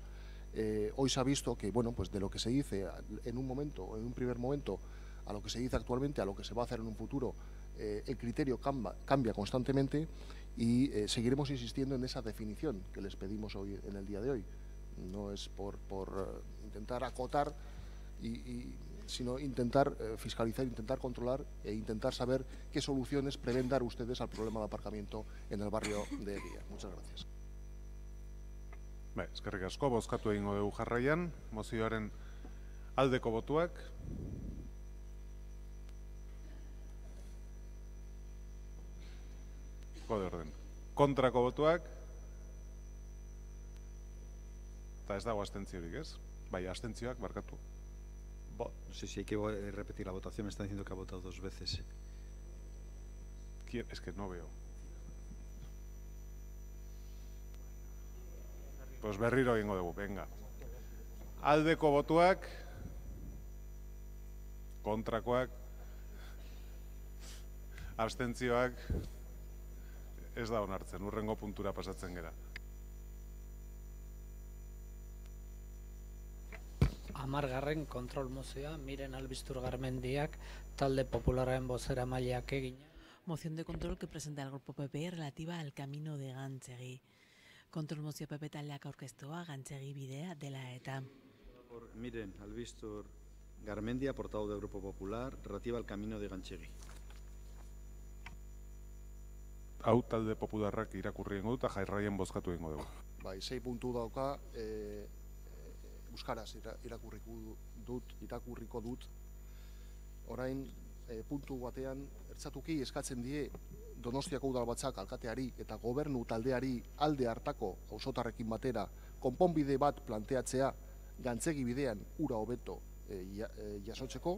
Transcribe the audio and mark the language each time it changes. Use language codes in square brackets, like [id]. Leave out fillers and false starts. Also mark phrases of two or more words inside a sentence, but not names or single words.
[es] Hoy se ha visto que, bueno, pues de lo que se dice en un primer momento, a lo que se dice actualmente, a lo que se va a hacer en un futuro, el criterio cambia constantemente y seguiremos insistiendo en esa definición que les pedimos hoy, en el día de hoy. No es por intentar acotar, sino intentar fiscalizar, intentar controlar e intentar saber qué soluciones prevén dar ustedes al problema de aparcamiento en el barrio de Eguía. Muchas gracias. [eu] Eskerrik asko, bozkatu egingo dugu jarraian, mozioaren aldeko botuak. Kode orden. Kontrako botuak. Eta ez dago abstentziorik, ez? Bai, abstentzioak, barkatu. [es] Sí, hay que repetir la votación. Me están diciendo que ha votado 2 veces. Es que no veo. [eu] Pues berriro egingo dugu, venga. Aldeko botuak, kontrakoak, abstentzioak, ez da onartzen, hurrengo puntura pasatzen gera. 10. kontrol mozioa, Miren Albiztur Garmendiak, talde popularren bozeramaileak egina. [es] Moción de control que presenta el Grupo PP relativa al camino de Gantzegi. [eu] Kontrol mozio PP taldeak aurkeztua Gantzegi bidea dela eta. [es] Por Miren Albiztur Garmendia, portavoz del Grupo Popular, relativa al camino de Gantzegi. [eu] Hau talde popularrak irakurri egingo dut, eta jarraien bozkatu egingo dugu. Bai, 6 puntu dauka, euskaraz irakurriko dut. Orain, puntu batean, ertzatuki eskatzen die Donostiako udalbatzak alkateari eta gobernu taldeari alde hartako auzotarrekin batera konponbide bat planteatzea Gantzegi bidean ura hobeto jasotzeko.